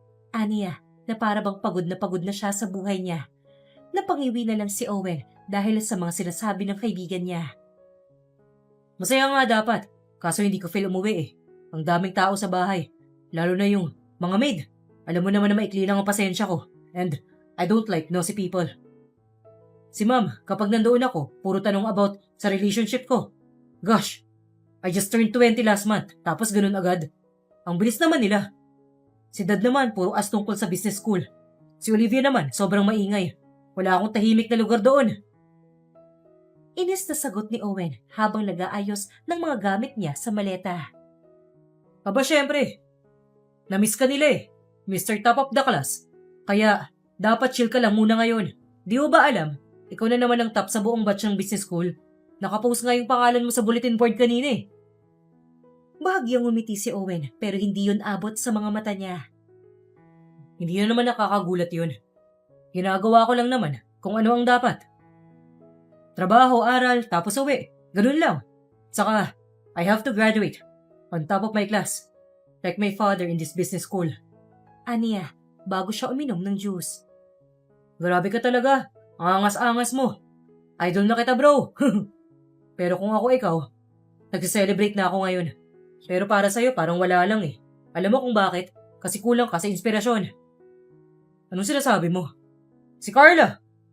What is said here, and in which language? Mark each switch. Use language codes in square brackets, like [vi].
[tl] Aniya, na para bang pagod na siya sa buhay niya. Napangiwi na lang si Owen dahil sa mga sinasabi ng kaibigan niya. Masaya nga dapat, kaso hindi ko feel umuwi eh. Ang daming tao sa bahay, lalo na yung mga maid. Alam mo naman na maikli lang ang pasensya ko. And I don't like nosy people. Si Ma'am, kapag nandoon ako, puro tanong about sa relationship ko. Gosh, I just turned 20 last month, tapos ganun agad. Ang bilis naman nila. Si Dad naman, puro as tungkol sa business school. Si Olivia naman, sobrang maingay. Wala akong tahimik na lugar doon. Inis na sagot ni Owen habang nag-aayos ng mga gamit niya sa maleta. Aba syempre, na-miss ka nila eh, Mr. Top of the Class. Kaya, dapat chill ka lang muna ngayon. Di mo ba alam, ikaw na naman ang top sa buong batch ng business school. Nakapost nga yung pangalan mo sa bulletin board kanina eh. Bahagyang umiti si Owen pero hindi yun abot sa mga mata niya. Hindi na naman nakakagulat yun. Ginagawa ko lang naman kung ano ang dapat. [en] Trabaho, aral, tapos uwi. Ganun lang. Saka, I have to graduate. On top of my class. Like my father in this business school. [tl] Aniya, bago siya uminom ng juice. Grabe ka talaga. Ang angas-angas mo. Idol na kita bro. Pero kung ako ikaw, nag-celebrate na ako ngayon. Pero para sa'yo parang wala lang eh. Alam mo kung bakit? Kasi kulang ka sa inspirasyon. Anong sinasabi mo? Si Carla!